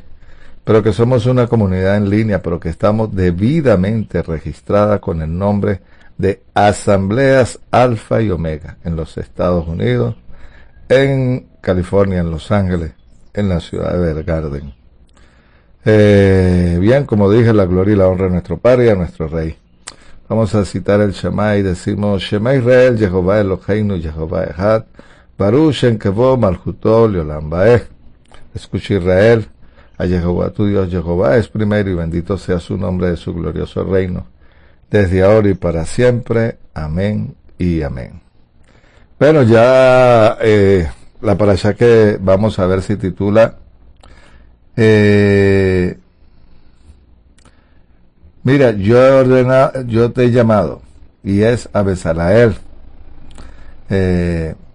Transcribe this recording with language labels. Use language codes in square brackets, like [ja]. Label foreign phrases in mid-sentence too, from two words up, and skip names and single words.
[es] Pero que somos una comunidad en línea, pero que estamos debidamente registrada con el nombre de Asambleas Alfa y Omega en los Estados Unidos, en California, en Los Ángeles, en la ciudad de Bergarden. Bien, como dije, la gloria y la honra a nuestro Padre y a nuestro Rey. Vamos a citar el Shema y decimos: [he] שמע ישראל, יהוה אלוהינו, יהוה אחד, ברוך שם כבוד מלכותו לעולם ועד. [es] Escucha Israel, a Jehová tu Dios, Jehová es primero y bendito sea su nombre de su glorioso reino, desde ahora y para siempre. Amén y amén. Bueno, ya la parashá que vamos a ver se titula mira, yo te he llamado, y es a Bezalael, que